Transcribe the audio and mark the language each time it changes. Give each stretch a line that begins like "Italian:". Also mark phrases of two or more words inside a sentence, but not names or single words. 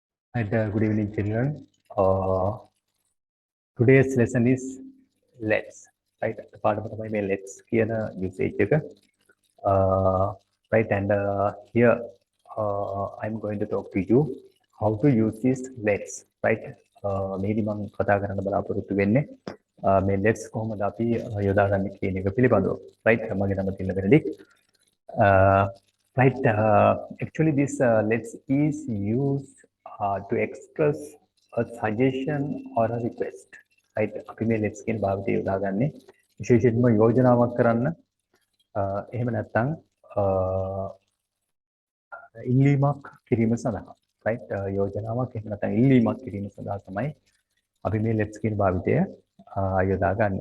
English: And good evening, children. Today's lesson is let's. Right, the part of my let's කියන usage එක. Right, and here I'm going to talk to you how to use this let's. Right,
Sinhala: මේදි මම කතා කරන්න බලාපොරොත්තු වෙන්නේ මේ let's කොහොමද අපි යොදාගන්නේ කියන එක පිළිබඳව. Right, මගේ නම තිලන බෙනඩික්.
English: Right, actually this let's is used to express a suggestion or a request. Right,
Sinhala: අපි මේ let's කියන භාවිතය යොදාගන්නේ විශේෂයෙන්ම යෝජනාවක් කරන්න එහෙම නැත්නම් ඉල්ලීමක් කිරීම සඳහා. Right, යෝජනාවක් එහෙම නැත්නම් ඉල්ලීමක් කිරීම සඳහා තමයි අපි මේ let's කියන භාවිතය යොදාගන්නේ.